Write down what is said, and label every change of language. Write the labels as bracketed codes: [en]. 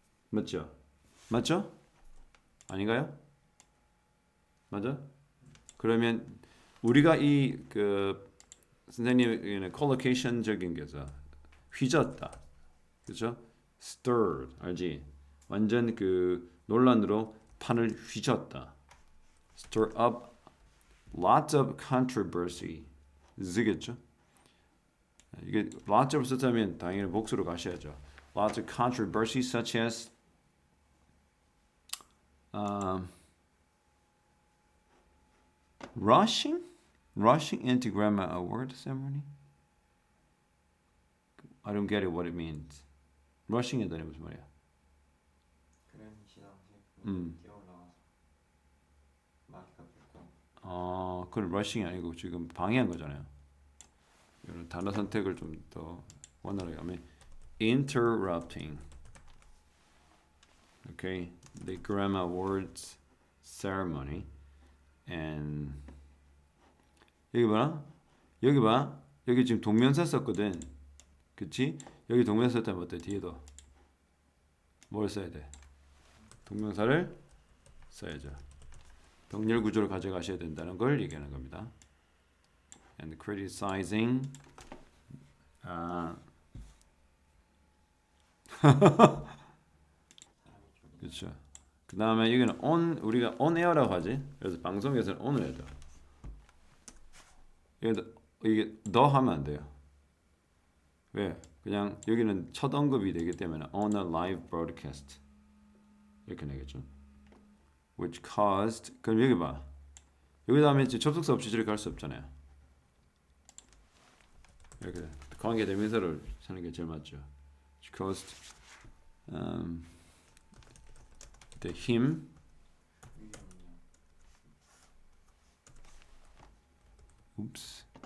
[ko] 맞죠? 맞죠? 아닌가요? 맞아? 그러면 우리가 이 그 선생님의 콜로케이션적인 게서 휘젓다, 그렇죠? Stirred, 알지? 완전 그 논란으로 판을 휘젓다. [en] Stir up lots of controversy. [ko] 이겠죠? 이게 [en] lots of [ko] 썼다면 당연히 복수로 가셔야죠. [en] Lots of controversy such as rushing into Grammar Award ceremony. I don't get it. What it means. [ko] rushing에 대해 무슨 말이야? 그런 시상식 뛰어올라가서 마이크가 붉고 그건 rushing이 아니고 지금 방해한 거잖아요. 이런 단어 선택을 좀 더 원활하게 하면 interrupting. [en] Okay, the Grammar Awards ceremony. [ko] And 여기 봐. 여기 봐. 여기 지금 동명사 썼거든. 그치? 여기 동명사 썼다면 어때? 뒤에도 뭘 써야 돼? 동명사를 써야죠. 동렬 구조를 가져가셔야 된다는 걸 얘기하는 겁니다. [en] And criticizing [ko] 그렇죠. 그 다음에 여기는 on 우리가 on air라고 하지. 그래서 방송에서는 on을 해야 돼. 이게 더 하면 안 돼요. 왜? 그냥 여기는 첫 언급이 되기 때문에 [en] on a live broadcast [ko] 이렇게 내겠죠. [en] Which caused [ko] 그럼 여기 봐. 여기 다음에 이제 접속사 없이 저렇게 할 수 없잖아요. 이렇게 관계 대명사를 쓰는 게 제일 맞죠. [en] Which caused the him oops